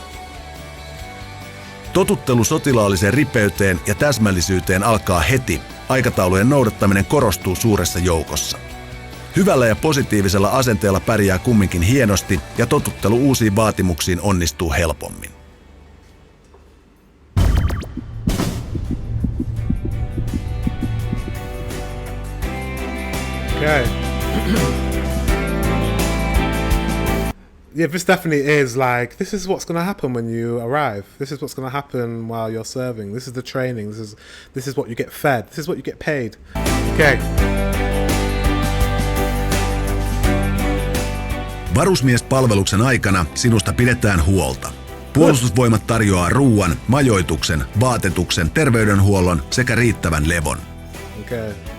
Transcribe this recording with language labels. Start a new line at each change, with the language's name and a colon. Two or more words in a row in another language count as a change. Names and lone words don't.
Finnish: Totuttelu sotilaalliseen ripeyteen ja täsmällisyyteen alkaa heti. Aikataulujen noudattaminen korostuu suuressa joukossa. Hyvällä ja positiivisella asenteella pärjää kumminkin hienosti ja totuttelu uusiin vaatimuksiin onnistuu helpommin.
English: Okay. Yeah, this definitely is like, this is what's going to happen when you arrive. This is what's going to happen while you're serving. This is the training. This is what you get fed. This is what you get paid. Okay.
Finnish: Varusmiespalveluksen aikana sinusta pidetään huolta. Puolustusvoimat tarjoaa ruuan, majoituksen, vaatetuksen, terveydenhuollon sekä riittävän levon.
English: Okay.